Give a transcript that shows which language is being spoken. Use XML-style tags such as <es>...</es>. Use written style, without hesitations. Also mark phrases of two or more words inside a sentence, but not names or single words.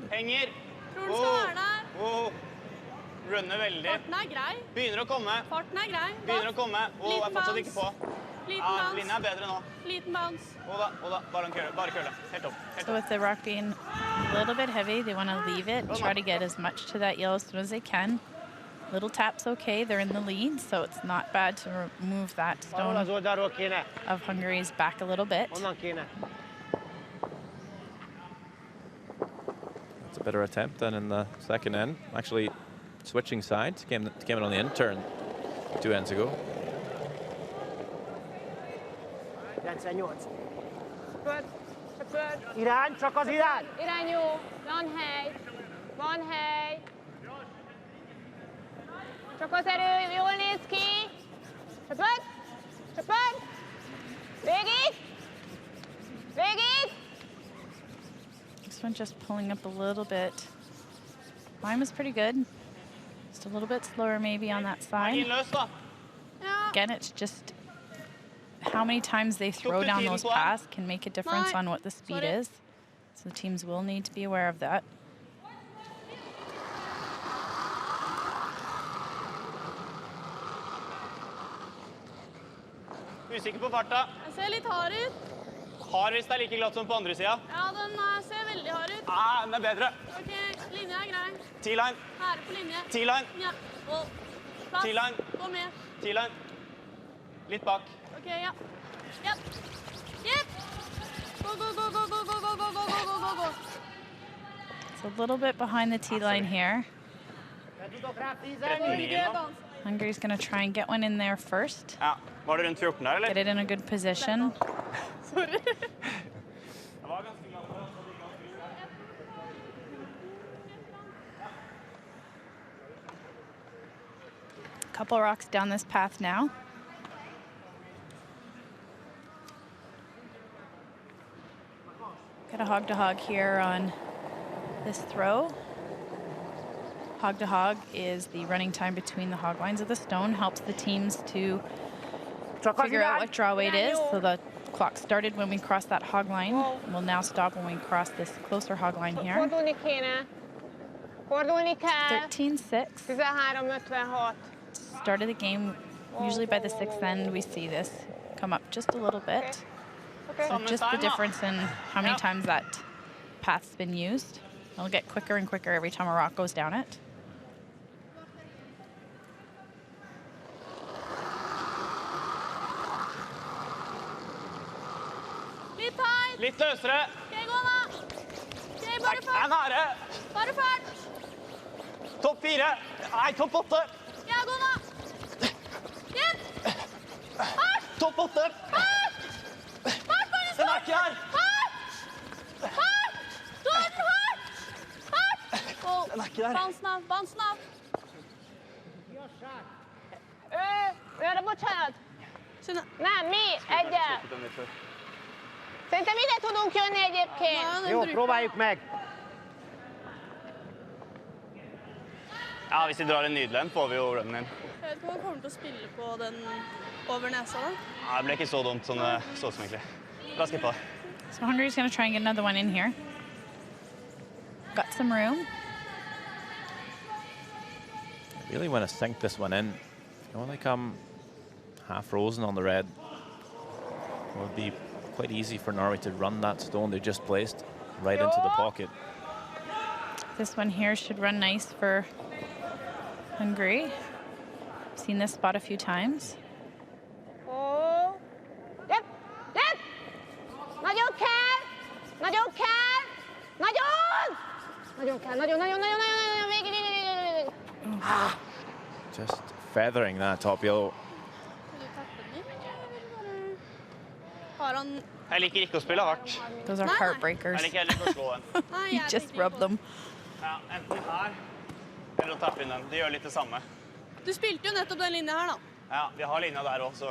<no>Henger. Tror du skal være der. Runner veldig. Farten grei. Begynner å komme. Farten grei. Begynner å komme. Er fortsatt ikke på. Liten bounce. Linja bedre nå. Liten bounce. Da. Bare køle. Helt opp.</no> <en>So with the rock being a little bit heavy, they want to leave it, try to get as much to that yellow as soon as they can. Little tap's okay, they're in the lead, so it's not bad to remove that stone of Hungary's back a little bit. It's a better attempt than in the second end. Actually, switching sides, came in on the in turn. 2 ends ago. 98.</en> <hu>Söpörd, söpörd. Irány, csak az irány! Irány jó. Van hely. Van hely. Csak az erő, jól néz ki. Söpörd, söpörd. Végig. Végig.</hu> <en>This one just pulling up a little bit. Mine was pretty good. Just a little bit slower maybe on that side.</en> <no>Innløs, da. Ja.</no> <en>Again, it's just how many times they throw down those passes can make a difference on what the speed Sorry. is. So the teams will need to be aware of that.</en> <no>Usikker på farta. Jeg ser litt hard ut. Hard hvis det er like glatt som på andre sida. Ja, den ser veldig hard ut. Den er bedre. Ok, linja er grei. T-line. Her på linje. T-line. Ja, og plass. T-line. Gå med. T-line. Litt bak. Ok, ja. Jepp. Jepp. Gå, gå, gå, gå, gå, gå, gå, gå, gå, gå, gå, gå.</no> <en>It's a little bit behind the tee line here. Hungary's going to try and get one in there first.</en> <no>Ja. Var det rundt 14 der, eller?</no> <en>Get it in a good position. Sorry.</en> <no>Det var ganske glatt.</no> <en>Couple rocks down this path now. Got a hog to hog here on this throw. Hog to hog is the running time between the hog lines of the stone, helps the teams to figure out what draw weight is. So the clock started when we crossed that hog line. We'll now stop when we cross this closer hog line here.</en> <hu>Fordulni kéne. Fordulni kell.</hu> <en>13-6. 13:56. Start of the game, usually by the sixth end, we see this come up just a little bit. So just the difference in how many times that path's been used. It'll get quicker and quicker every time a rock goes down it.</en> <no>Litt tight. Litt løsere. Ok, gå da. Ok, bare Er fart. nære. Bare fart. Topp 4. Nei, topp 8. Ja, gå da. Jepp. Fart. Topp 8. Fart. Fart, bare Den er ikke her. Fart. Fart. Du har den hardt. Fart. Den er ikke der. Bounce nav, bounce nav.</no> <hu>Őre, bocsánat. Csinál. Nem, mi egyel. Szerintem ide tudunk jönni egyébként.</hu> <no>Ja, den</no> <hu>Jó,</hu> <no>bruker.</no> <hu>próbáljuk meg.</hu> <no>Ja, hvis de drar en nydelig, får vi jo runnen inn. Jeg vet ikke om han kommer til å spille på den over nesa da. Ja, det ble ikke så dumt som det så ut som egentlig. La oss skippa det.</no> <en>So Hungary's going to try and get another one in here. Got some room. Really want to sink this one in. You only come half frozen on the red. It would be quite easy for Norway to run that stone they just placed right into the pocket. This one here should run nice for Hungary. Seen this spot a few times.</en> <no>Jepp, jepp.</no> <hu>Nagyon kell. Nagyon kell. Nagyon. Nagyon kell, nagyon, nagyon, nagyon, nagyon, nagyon. Végig, végig, végig, végig.</hu> <en>Just feathering that top yellow.</en> <no>Vil du tappe den inn, eller vil du bare... Har han... Jeg liker ikke å spille hardt.</no> <en>Those are</en> <no>Nei.</no> <en>heartbreakers.</en> <no>Jeg liker heller ikke å slå den. Nei,</no> <en>You</en> <no>jeg</no> <en>just</en> <no>tenkte</no> <en>rub</en> <no>på-</no> <en>them.</en> <no>Ja, enten her, eller å tappe inn den. De gjør litt det samme. Du spilte jo nettopp den linja her da. Ja, vi har linja der også.</no>